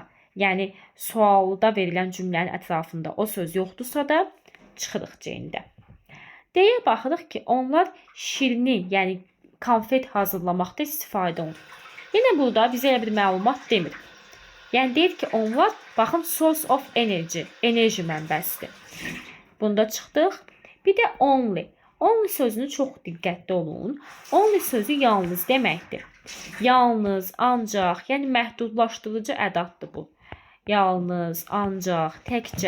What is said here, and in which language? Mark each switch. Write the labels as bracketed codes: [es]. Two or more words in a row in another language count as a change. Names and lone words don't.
[az] Yəni, sualda verilən cümlənin ətrafında o söz yoxdursa da çıxırıq C-də. D-yə baxırıq ki, onlar şirini, yəni konfet hazırlamaqda istifadə olunur. Yenə burada bizə elə bir məlumat demir. Yəni, deyir ki, onlar, baxın, [en] source of energy, [az] enerji mənbəsidir. Bunda çıxdıq. Bir də only. Only sözünü çox diqqətli olun. Only sözü yalnız deməkdir. Yalnız, ancaq, yəni məhdudlaşdırıcı ədatdır bu. Yalnız, ancaq, təkcə.